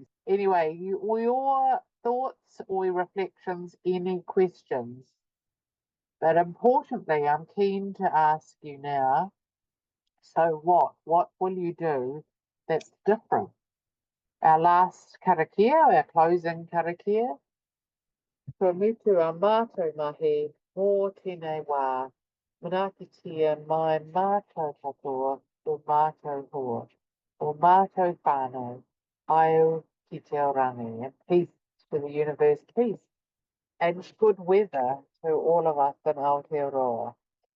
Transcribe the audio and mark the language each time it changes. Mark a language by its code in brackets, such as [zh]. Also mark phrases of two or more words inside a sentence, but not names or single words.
[en] Anyway, your thoughts or your reflections, any questions? But importantly, I'm keen to ask you now, so what? What will you do that's different? Our last karakia, our closing karakia. [mi] Ko mitu a mātou mahi mō tēnei wā. Manakitia mai mātou katoa o mātou hoa. O mātou whānau. Aio ki te orangi. [en] And peace to the universe, peace. And good weather to all of us in Aotearoa.